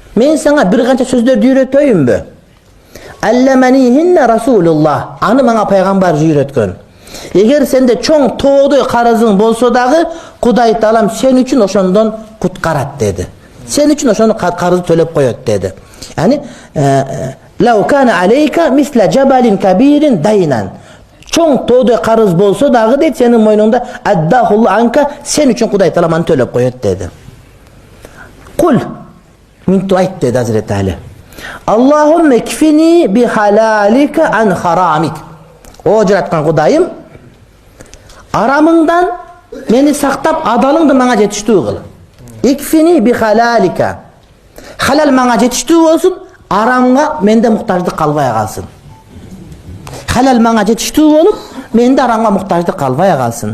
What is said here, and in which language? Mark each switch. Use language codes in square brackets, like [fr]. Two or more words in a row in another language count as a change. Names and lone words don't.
[ky] Men sana bir qancha sözlerdi үйrөтөйүнбү? [ar] علمنيهن رسول الله. [ky] Аны мага пайгамбар үйрөткөн. Егер сенде чоң тоодой карызың болсо дагы, Кудай Таалам сен үчүн ошондон куткарат деди. Сен үчүн ошону карызды төлөп коёт деди. Яни [ar] لو كان عليك مثل جبل كبير دينا. [ky] Чоң тоодой карыз болсо дагы дейт сенин мойнуңда [ar] أداه الله عنك, [ky] сен үчүн Кудай Таалам аны төлөп коёт деди. Кул минту айт деди Hazreti Ali. [ar] اللهم اكفني بحلالك عن حرامك. [ky] O жараткан Кудайым, арамыңдан мени сактап, адалыңды мага жетиштүү кыл. [ar] اكفني بحلالك. [ky] Халал мага жетиштүү болсун, арамга менде муктаждык калбай калсын. Халал мага жетиштүү болуп, менде арамга муктаждык калбай калсын.